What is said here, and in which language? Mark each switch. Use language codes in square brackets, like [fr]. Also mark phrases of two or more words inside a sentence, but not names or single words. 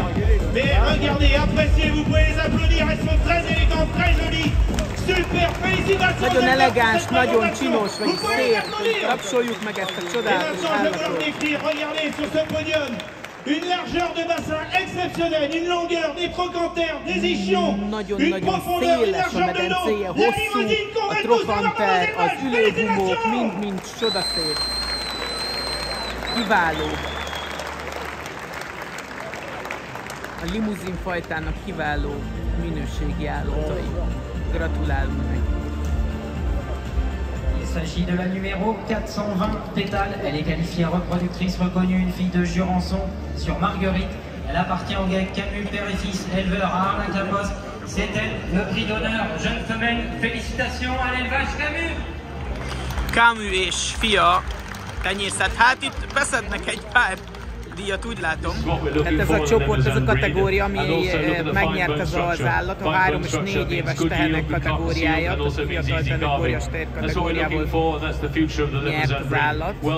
[fr] Mais regardez, appréciez, vous pouvez les applaudir, elles sont très élégantes, très jolies. Super, félicitations! [hu] Nagyon elegáns, nagyon csinos, vagy szép. Tapsoljuk meg ezt a csodálatos állatot. [fr] Regardez sur ce podium, une largeur de bassin exceptionnelle, une longueur, des trochanterres, des ischions, une profondeur, une largeur de dos. La limousine qu'on va tous avoir [hu] az ülőgumók, mind csodaszép. Kiváló. A limuzin fajtának kiváló minőségi állatai. Gratulálunk neki. [fr] s'agit de la numéro 420 Pétale. Elle est qualifiée reproductrice reconnue, une fille de Jurançon sur Marguerite. Elle appartient au GEC Camus, père et fils, éleveur à Arnac-la-Poste. C'est elle, le prix d'honneur jeune femelle. Félicitations à l'élevage Camus. [hu] Camus és fia tenyészet. Hát itt beszednek egy pár díjat, úgy látom. Tehát ez a csoport, ez a kategória, ami megnyerte az állat, a 3 és 4 éves tehenek kategóriája, tehát a fiatal tehenek óriás teher kategóriából nyert az állat.